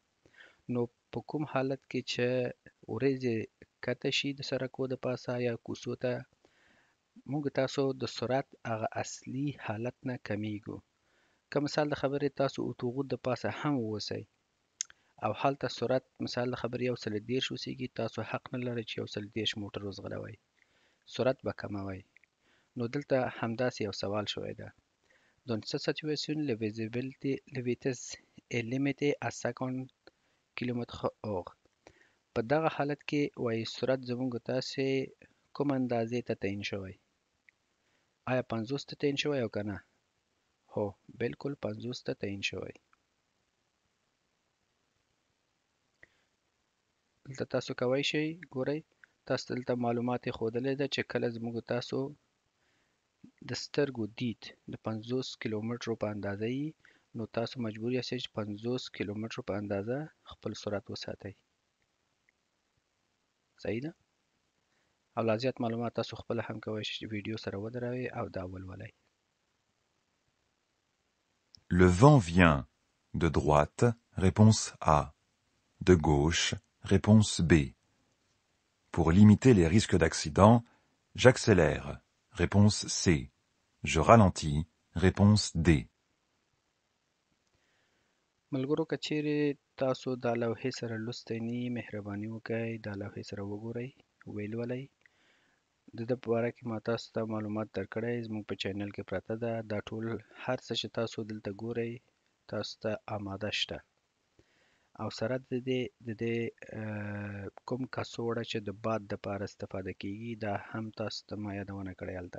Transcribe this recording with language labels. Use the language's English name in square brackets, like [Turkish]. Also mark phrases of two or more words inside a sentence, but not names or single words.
[Pashto] نو په کوم حالت کې چې وریځې کته شي د سړکو د پاسه یا کوڅو ته، موږ تاسو د سرعت هغه اصلي حالت نه کمیږو. که مثال د خبرې تاسو اتوغود د پاسه هم اوسئ او هلته سرعت مثال د خبرې 130 اوسیږي، تاسو حق نه لرئ چې 130 موټر وځغلوئ، سرعت به کموئ. نو دلته همداسې یو سوال شوی ده. [French] Dans cette situation, la vitesse est limitée à 50 km/h. [Pashto] په دغه حالت کې وایي سرعت زموږ تاسې کوم اندازې ته تعیین شوی؟ آیا 50 ته تعیین شوی او که نه؟ هو بالکل 50 ته تعیین شوی. دلته تاسو کولی شئ ګورئ تاسو دلته معلومات یې ښودلی ده چې کله زموږ تاسو د سترګو دید د 50 کیلومترو په اندازه وي نو تاسو مجبور یاستئ چې 50 کیلومترو په اندازه خپل سرعت وساتئ. صحیح ده؟ او لا زیات معلومات تاسو خپله هم کولی شئ چې ویډیو سره ودروئ او دا ولولئ. [French] Le vent vient de droite, réponse A. De gauche, réponse B. Pour limiter les risques d'accident, j'accélère, réponse C. Je ralentis, réponse D. [Pashto] ملګرو که چیرې تاسو دا لوحې سره لوستی نه یي مهرباني وکئ دا لوحې سره وګورئ ویې لولئ. د ده په باره کې ما تاسو ته معلومات درکړی زموږ په چینل کې پرته ده. دا ټول هر څه چې تاسو دلته ګورئ تاسو ته آماده شته او سره د دې کوم کڅوړه چې د باد دپاره استفاده کیږي دا هم تاسو ته ما یادونه کړې هلته.